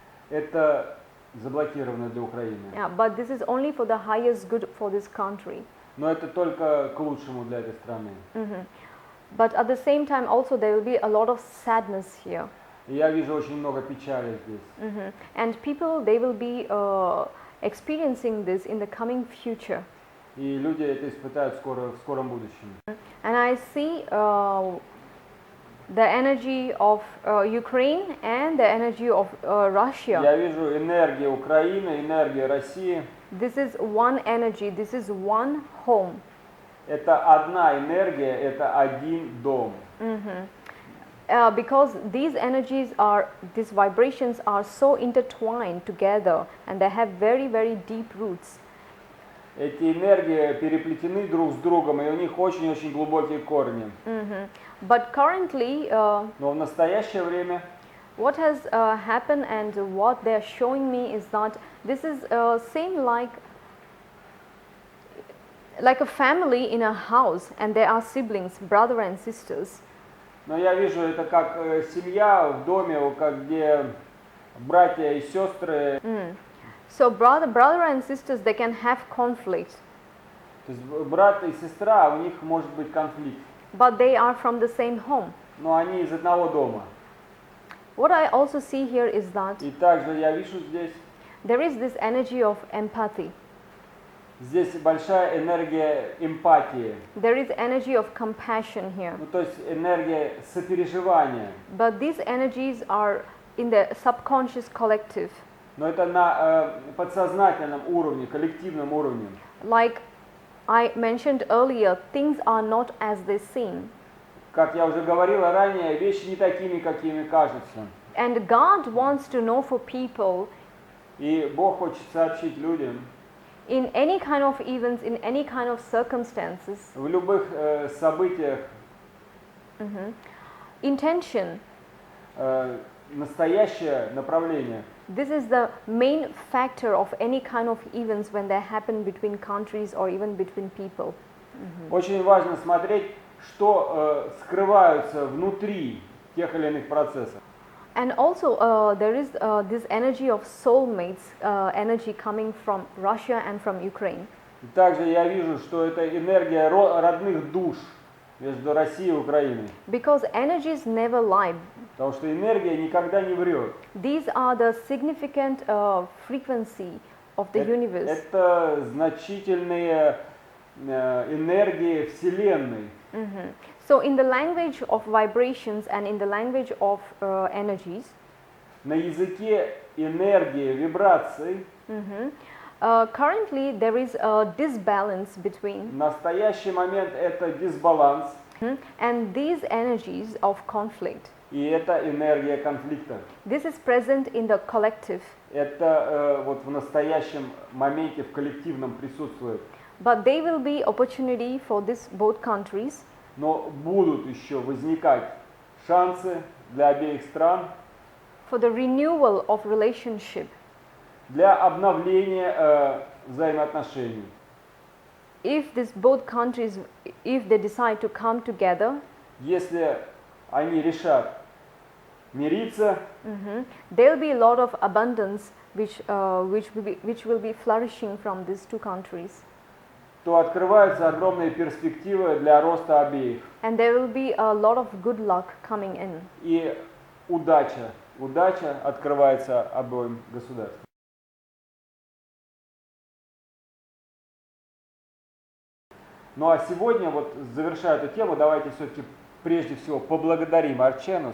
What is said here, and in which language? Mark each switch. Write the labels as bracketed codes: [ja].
[ru] это заблокировано для Украины. [en] Yeah, but this is only for the highest good for this country. [ru] Но это только к лучшему для этой страны. [en] But at the same time also there will be a lot of sadness here. [ru] И я вижу очень много печали здесь. [en] And people, they will be experiencing this in the coming future. [ru] И люди это испытают в скором будущем. [en] And I see the energy of Ukraine and the energy of Russia. [ru] Я вижу энергию Украины, энергию России. [en] This is one energy, this is one home. [ru] Это одна энергия, это один дом. [en] Because these energies are, these vibrations are so intertwined together and they have very, very deep roots. [ru] Эти энергии переплетены друг с другом, и у них очень-очень глубокие корни. [en] But currently, [ru] Но в настоящее время [en] what has happened and what they are showing me is that this is same like a family in a house, and there are siblings, brother and sisters. [ru] но я вижу это как семья в доме, где братья и сестры. [en] So brother and sisters, they can have conflict. [ru] То есть брат и сестра, у них может быть конфликт. [en] But they are from the same home. [ru] Но они из одного дома. [en] What I also see here is that [ru] И также я вижу здесь [en] there is this energy of empathy. [ru] Здесь большая энергия эмпатии. [en] There is energy of compassion here. [ru] Ну, то есть энергия сопереживания. [en] But these energies are in the subconscious collective. [ru] Но это на подсознательном уровне, коллективном уровне. [en] Like I mentioned earlier, things are not as they seem. [ru] Как я уже говорила ранее, вещи не такими, какими кажутся. [en] And God wants to know for people [ru] И Бог хочет сообщить людям [en] in any kind of events, in any kind of circumstances, [ru] в любых событиях [en] intention. [ru] Настоящее направление. [en] This is the main factor of any kind of events when they happen between countries or even between people. [ru] Очень важно смотреть, что скрываются внутри тех или иных процессов. [en] And also there is this energy of soulmates, energy coming from Russia and from Ukraine. [ru] И также я вижу, что это энергия родных душ между Россией и Украиной. [en] Because energies never lie. [ru] Потому что энергия никогда не врет. [en] These are the significant frequency of the universe. [ru] Это значительные энергии Вселенной. [en] So in the language of vibrations and in the language of energies, [ru] На языке энергии, вибраций [en] Currently, there is a disbalance between, [ru] В настоящий момент это дисбаланс, [en] and these energies of conflict. [ru] и это энергия конфликта. [en] This is present in the collective, [ru] Это вот в настоящем моменте в коллективном присутствует. [en] but there will be opportunity for this both countries. [ru] Но будут еще возникать шансы для обеих стран [en] For the renewal of relationship, [ru] для обновления взаимоотношений. [en] if this both countries, if they decide to come together, [ru] Если они решат мириться, [en] there will be a lot of abundance which will be flourishing from these two countries, [ru] то открываются огромные перспективы для роста обеих. [en] and there will be a lot of good luck coming in. [ru] И удача открывается обоим государствам. Ну а сегодня, вот завершая эту тему, давайте все-таки прежде всего поблагодарим Арчену.